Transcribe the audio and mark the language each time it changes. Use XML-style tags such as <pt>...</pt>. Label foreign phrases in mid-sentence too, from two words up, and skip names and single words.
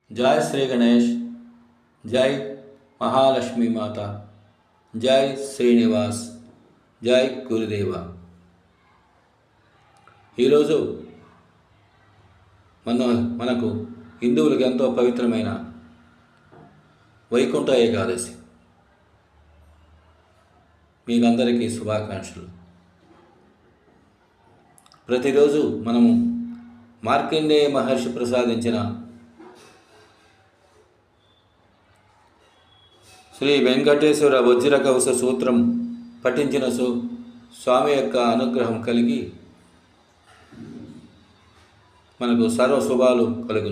<hi>जय श्री गणेश, जय महालक्ष्मी माता, जय श्रीनिवास, जय गुरुदेव।</hi> <te>ఈరోజు మనకు హిందువులకు ఎంతో పవిత్రమైన వైకుంఠ ఏకాదశి. మీకందరికీ శుభాకాంక్షలు. ప్రతిరోజు మనము మార్కండేయ మహర్షి ప్రసాదించిన శ్రీ వెంకటేశ్వర వజ్రకవచ సూత్రం పఠించిన స్వామి యొక్క అనుగ్రహం కలిగి మనకు సర్వశుభాలు కలుగును.</te>